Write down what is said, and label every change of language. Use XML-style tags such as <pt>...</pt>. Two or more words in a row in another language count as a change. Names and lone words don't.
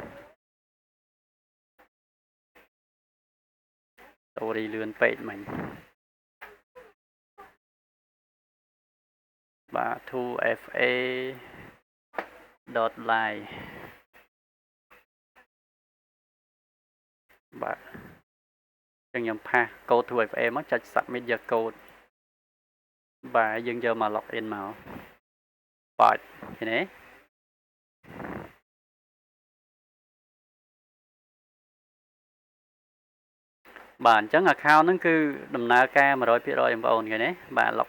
<km>តូរីលឿនពេកមិញបាទ 2fa.live បាទអញ្ចឹងខ្ញុំផាស code 2fa មកចុច</km> <en>submit your code</en> <km>បាទយើងយកមក</km> <en>log in</en> <km>មកបាទឃើញទេ បាទអញ្ចឹង account ហ្នឹងគឺដំណើរការ 100% បងប្អូនឃើញទេបាទ log</km>